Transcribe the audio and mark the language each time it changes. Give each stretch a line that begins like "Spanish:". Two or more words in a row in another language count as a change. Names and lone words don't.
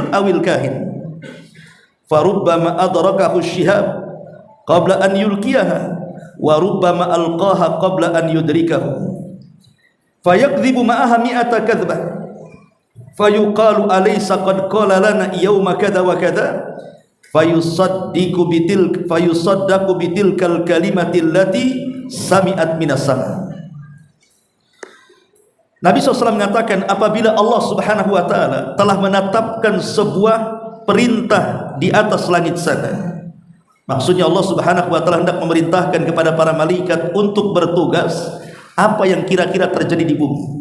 Arabic: أول كاهن فربما أدركه الشهاب قبل أن يلقيها وربما ألقاها قبل أن يدركه فيكذب معها مائة كذبة فيقال أليس قد قال لنا يوم كذا وكذا فيصدق بتلك الكلمة التي سمعت من السماء.
Indonesian: Nabi SAW mengatakan, apabila Allah
Arabic: سبحانه وتعالى
Indonesian: telah menetapkan sebuah perintah di atas langit sana, maksudnya Allah
Arabic: سبحانه وتعالى
Indonesian: hendak memerintahkan kepada para malaikat untuk bertugas apa yang kira-kira terjadi di bumi.